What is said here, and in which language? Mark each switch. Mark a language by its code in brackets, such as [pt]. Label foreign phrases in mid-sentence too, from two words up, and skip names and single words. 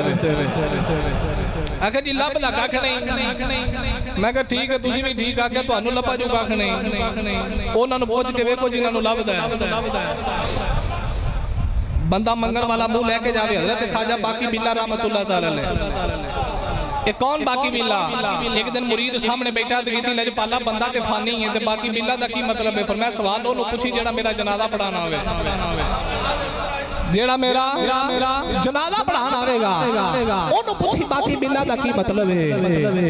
[pa] ਆਖੇ ਜੀ ਲੱਭਦਾ ਕੱਖ ਨਹੀਂ। ਮੈਂ ਕਹਾ ਠੀਕ ਹੈ, ਤੁਸੀਂ ਵੀ ਠੀਕ ਆਖੇ, ਤੁਹਾਨੂੰ ਲੱਭਾ ਜੋ ਕੱਖ ਨਹੀਂ। ਉਨ੍ਹਾਂ ਨੂੰ ਪੁੱਛ ਕੇ ਵੇਖੋ ਜਿਨ੍ਹਾਂ ਨੂੰ ਲੱਭਦਾ ਹੈ। ਬੰਦਾ ਮੰਗਣ ਵਾਲਾ ਮੂੰਹ ਲੈ ਕੇ ਜਾਵੇ ਹਜ਼ਰਤ ਖ਼ਵਾਜਾ ਬਾਕੀ ਬਿੱਲਾ [ar] رحمة الله تعالى عليه. [ur] یہ کون باقی باللہ? [pa] ਏਕ ਦਿਨ ਮੁਰੀਦ ਸਾਹਮਣੇ ਬੈਠਾ ਤੇ ਕਹਿਤੀ ਲਜਪਾਲਾ ਬੰਦਾ ਤੇ ਫ਼ਾਨੀ ਹੈ ਤੇ ਬਾਕੀ ਬਿੱਲਾ ਦਾ ਕੀ ਮਤਲਬ ਹੈ? ਫ਼ਰਮਾਇਆ ਸਵਾਲ ਓਨੂੰ ਪੁੱਛੀ ਜਿਹੜਾ ਮੇਰਾ ਜਨਾਜ਼ਾ ਪੜ੍ਹਾਣਾ ਹੋਵੇ, ਜਿਹੜਾ ਮੇਰਾ ਜਨਾਜ਼ਾ ਪੜ੍ਹਾਣਾ ਆਵੇਗਾ ਓਨੂੰ ਪੁੱਛੀ ਬਾਕੀ ਬਿੱਲਾ ਦਾ ਕੀ ਮਤਲਬ ਹੈ?